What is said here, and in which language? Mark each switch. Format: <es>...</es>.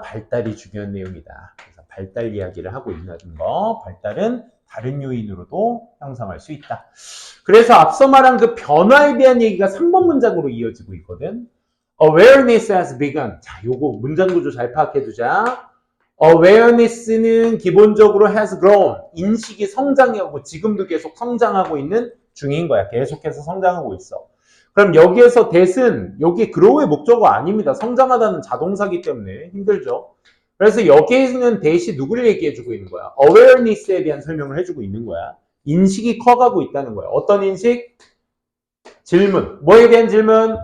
<ko>발달이 중요한 내용이다. 그래서 발달 이야기를 하고 있는 거. 발달은 다른 요인으로도 형성할 수 있다. 그래서 앞서 말한 그 변화에 대한 얘기가 3번 문장으로 이어지고 있거든.</ko> <en>Awareness has begun.</en> <ko>자, 요거 문장 구조 잘 파악해 두자. Awareness는 기본적으로 has grown. 인식이 성장하고 지금도 계속 성장하고 있는 중인 거야. 계속해서 성장하고 있어. 그럼 여기에서 that은 여기 grow의 목적어 아닙니다. 성장하다는 자동사기 때문에 힘들죠. 그래서 여기에는 that이 누구를 얘기해주고 있는 거야? awareness에 대한 설명을 해주고 있는 거야. 인식이 커가고 있다는 거야. 어떤 인식? 질문. 뭐에 대한 질문?</ko>